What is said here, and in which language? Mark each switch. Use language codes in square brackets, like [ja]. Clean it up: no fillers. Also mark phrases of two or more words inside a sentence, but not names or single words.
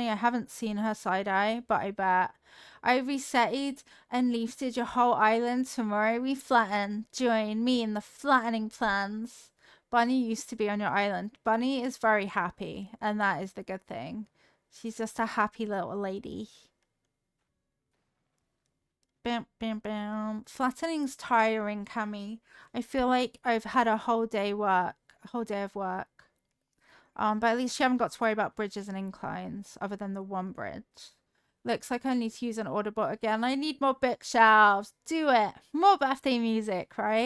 [en] I haven't seen her side eye, but I bet. I resetti'd and leafted your whole island. Tomorrow we flatten. Join me in the flattening plans. Bunny used to be on your island. Bunny is very happy, and that is the good thing. She's just a happy little lady. Bam, bam, bam. Flattening's tiring, Cammy. I feel like I've had a whole day of work. But at least you haven't got to worry about bridges and inclines, other than the one bridge. Looks like I need to use an order bot again. I need more bookshelves. Do it. More birthday music, right?